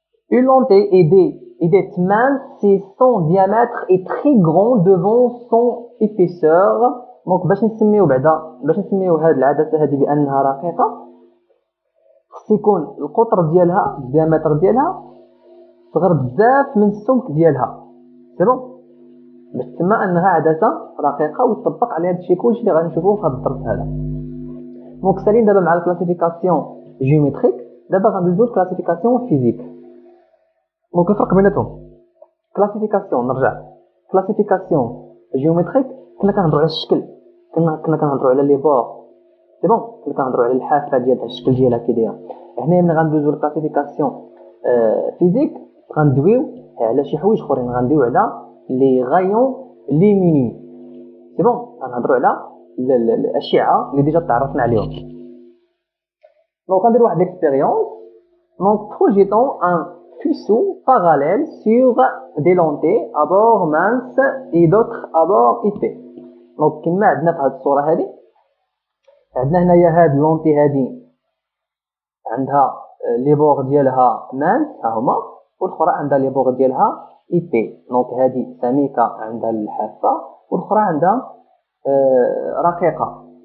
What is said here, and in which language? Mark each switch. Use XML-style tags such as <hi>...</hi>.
<fr>Une lentille est mince si son diamètre est très grand devant son épaisseur.</fr> <ar>دونك باش نسميو هاد العدسه هادي بانها رقيقه، خص يكون القطر ديالها الديامتر ديالها صغر بزاف من السمك ديالها.</ar> <fr>سي بون.</fr> <ar>باش تسمى انها عدسه رقيقه ويطبق عليها هادشي كلشي اللي غادي نشوفوه في هاد الدرس هذا. دونك سالين دابا مع</ar> <fr>الكلاسيفيكاسيون جيومتريك،</fr> <ar>دابا غندوزو</ar> <fr>للكلاسيفيكاسيون فيزيك.</fr> <ar>دونك الفرق بيناتهم كلاسيفيكاسيون، نرجع كلاسيفيكاسيون جيومتريك كنا كنهضروا على الشكل، كنا كنهضروا على لي بور. سي بون. كنا كنهضروا على الحافه ديال الشكل ديالها كي دايره. هنا ملي غندوزو للكلاسيفيكاسيون فيزيك غندويو على شي حوايج اخرين، غندويو على</ar> <fr>لي غايون ليمينيو.</fr> <ar>سي بون. غنهضروا على الاشعه اللي ديجا تعرفنا عليهم. دونك غندير واحد ليكسبيريونس.</ar> <fr>دونك projetons un faisceau parallèle sur des lentilles à bord mince et d'autres à bord épais.</fr> <ar>دونك كما عندنا في هذه الصوره هذه، عندنا هنايا هاد اللونتي هادي عندها لي بور ديالها مانس ها هما، والاخرى عندها لي بور ديالها ايبي. دونك هادي سميكه عندها الحافه والاخرى عندها رقيقه.</ar>